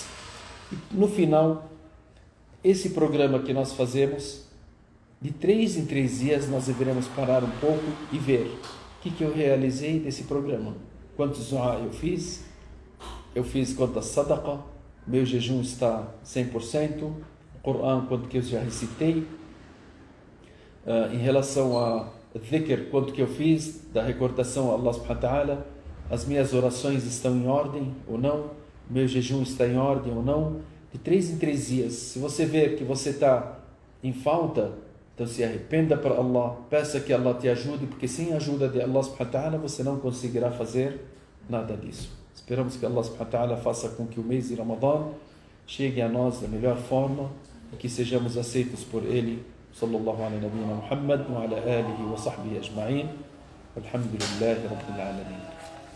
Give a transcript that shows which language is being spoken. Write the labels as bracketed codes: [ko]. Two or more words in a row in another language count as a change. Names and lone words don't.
[pt] E no final, esse programa que nós fazemos, de 3 em 3 dias nós deveremos parar um pouco e ver o que eu realizei desse programa. Quantos du'a eu fiz quantas sadaqa, meu jejum está 100%, o Coran, quanto que eu já recitei, em relação a dhikr, quanto que eu fiz da recordação a Allah [ar] سبحانه وتعالى, [pt] as minhas orações estão em ordem ou não, meu jejum está em ordem ou não. De 3 em 3 dias, se você ver que você está em falta, então se arrependa para Allah, peça que Allah te ajude, porque sem a ajuda de [ar] الله سبحانه وتعالى [pt] você não conseguirá fazer nada disso. Esperamos que [ar] الله سبحانه وتعالى [pt] faça com que o mês de Ramadã chegue a nós da melhor forma e que sejamos aceitos por Ele. [ar] صلى الله على نبينا محمد وعلى آله وصحبه أجمعين. الحمد لله رب العالمين.